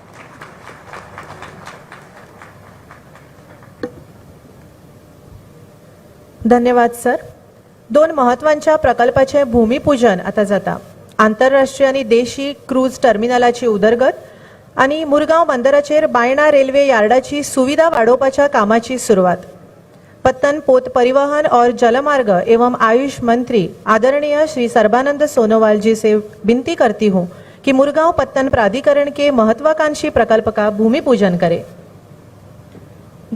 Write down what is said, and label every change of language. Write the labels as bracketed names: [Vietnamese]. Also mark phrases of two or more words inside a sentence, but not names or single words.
[Konkani] धन्यवाद सर. दोन महत्वाच्या प्रकल्पाचे भूमिपूजन आता जाता. आंतरराष्ट्रीय आणि देशी क्रूज टर्मिनलाची उदरगत आणि मुरगांव बंदराचेर बायणा रेल्वे यार्डाची सुविधा वाढवपाच्या कामाची सुरुवात. [Hindi] पत्तन पोत परिवहन और जलमार्ग एवं आयुष मंत्री आदरणीय श्री सर्बानंद सोनोवाल जी से विनती करती हूँ कि मुरगांव पत्तन प्राधिकरण के महत्वाकांक्षी प्रकल्प का भूमि पूजन करें.